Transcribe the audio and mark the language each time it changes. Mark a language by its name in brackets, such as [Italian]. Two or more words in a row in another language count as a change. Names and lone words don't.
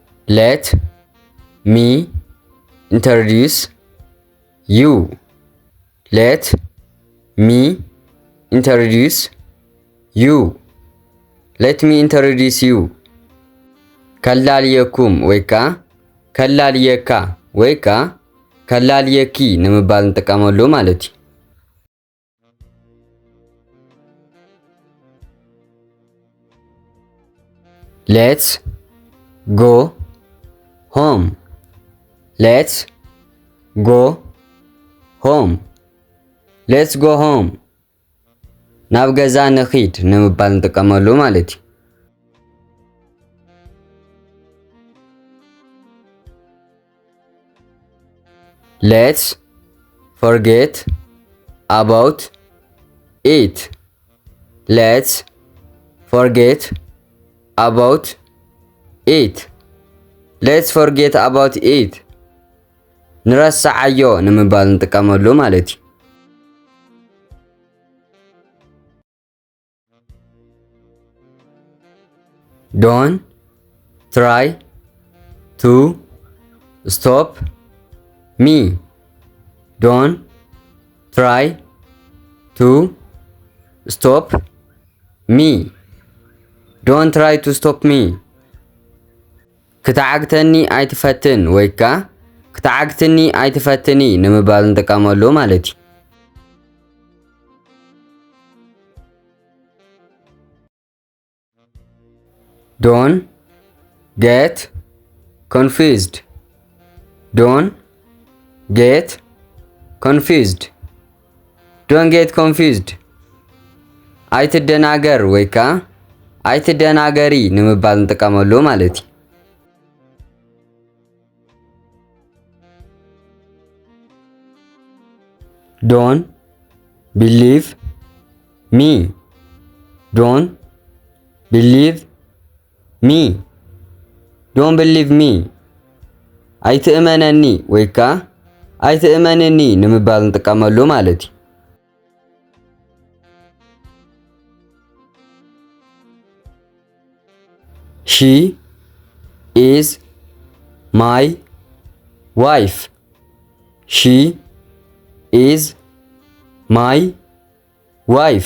[English] Let me introduce you. Let me introduce you. Let me introduce you. [Tigrinya] ከላልየኩም ወይካ ከላልየካ ወይካ ከላልየኪ ንምባል እንጠቀመሉ ማለት እዩ። [English] Let's go home. Let's go home. Let's go home. [Tigrinya] ናብ ገዛ ንኺድ ንምባል እንጠቀመሉ ማለት እዩ። [English] Let's forget about it. Let's forget about it. Let's forget about it. [Tigrinya] ንረሳዓዮ ንምባል እንጠቀመሉ ማለት እዩ። [English] Don't try to stop me. Don't try to stop me. Don't try to stop me. [Tigrinya] ክትዓግተኒ ኣይትፈትን ወይካ ክትዓግተኒ ኣይትፈትኒ ንምባል እንጠቀመሉ ማለት እዩ። [English] Don't get confused. Don't get confused. Don't get confused. [Tigrinya] ኣይትደናገር ወይካ ኣይትደናገሪ ንምባል እንጠቀመሉ ማለት እዩ። [English] Don't believe me. Don't believe me. Don't believe me. [Tigrinya] ኣይትእመነኒ ወይካ ኣይትእመነኒ ንምባል እንጠቀመሉ ማለት እዩ። [English] She is my wife. She is my wife.